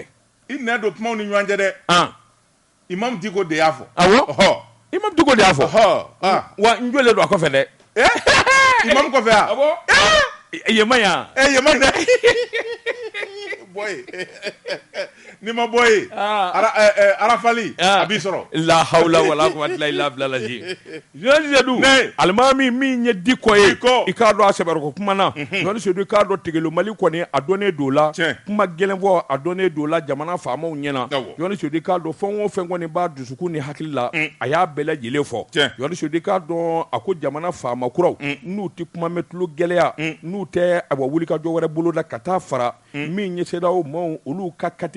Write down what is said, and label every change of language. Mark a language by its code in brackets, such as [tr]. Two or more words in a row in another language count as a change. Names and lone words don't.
[bm] i nɛ don kumaw ni ɲɔgɔn cɛ dɛ Imam Diko de y'a fɔ Imam Diko de y'a fɔ wa n jɔlen don a kɔfɛ dɛ Imam kɔfɛ yan yema yan yema dɛ boy ni ma boy arafali a b'i sɔrɔ [ar] لا حول ولا قوة إلا بالله [bm] Jɔnni Sedu alimami min ye Diko ye i k'a dɔn a sɛbɛrɛko kuma na Jɔnni Sedu k'a dɔn Tigelo Mali kɔni a dɔnnen don la kuma gɛlɛn fɔ a dɔnnen don la jamana faamaw ɲɛna Jɔnni Sedu k'a dɔn fɛn o fɛn kɔni b'a dusukun ni hakili la a y'a bɛɛ lajɛlen fɔ Jɔnni Sedu k'a dɔn a ko jamana faama kuraw n'u tɛ kuma mɛn tulo gɛlɛya n'u tɛ a wulikajɔ wɛrɛ bolo da ka taa fara min ye CEDEAO maaw olu ka kati